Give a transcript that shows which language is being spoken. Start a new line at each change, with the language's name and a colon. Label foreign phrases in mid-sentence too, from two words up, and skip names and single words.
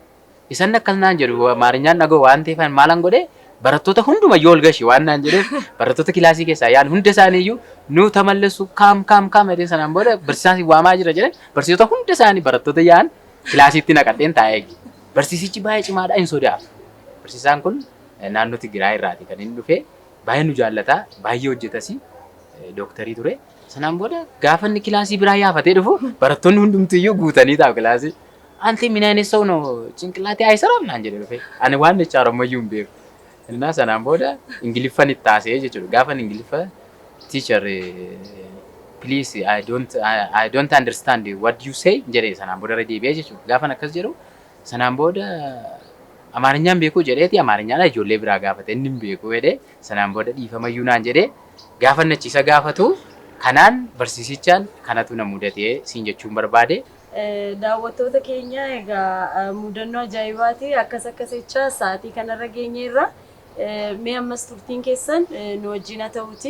Oromo: Isan akkas naan jedhu Amaarinyaan dhagoo waan ta'eef maalan godhee barattoota hundumayyuu ol gashi waan naan jedheef barattoota kilaasii keessaa yaan hunda isaaniiyyuu nu tamallesu kaam jedhee sanaan booda barsiisaan waamaa jira jedhee barsiisota hunda isaanii barattoota yaan kilaasiitti naqadheen taa'ee barsiisichi baay'ee cimaadha hin sodaatu. Barsiisaan kun naannoo Tigraay irraati kan inni dhufe baay'ee nu jaallata baay'ee hojjetas dooktarii ture. Sanaan booda gaafa inni kilaasii biraa yaafatee dhufu barattoonni hundumtiyyuu guutanii taa'u kilaasii.
Amharic: Anti ምን አይነት ሰው ነው ጭንቅላቴ አይሰራም
Oromo: naan jedhe dhufe. Ani waan jecha Oromoyyuu hin beeku. Innaa sanaan booda Ingiliffan itti haasa'ee jechuudha. Gaafan Ingiliffa
English: teacher please I don't understand what you say
Oromo: jedhee sanaan booda irra deebi'ee jechuudha. Gaafan akkas jedhu sanaan booda Amaarinyaan beekuu jedheeti Amaarinyaan ijoollee biraa gaafate inni hin beeku jedhee sanaan booda dhiifamayyuu naan jedhee gaafan achiisa gaafatu kanaan barsiisichaan kanatu na mudatee siin jechuun barbaade. Daawwattoota keenya egaa mudannoo ajaa'ibaati akkas jecha sa'aatii kanarra geenyeerra mee ammas turtiin keessan nu wajjin haa ta'uuti.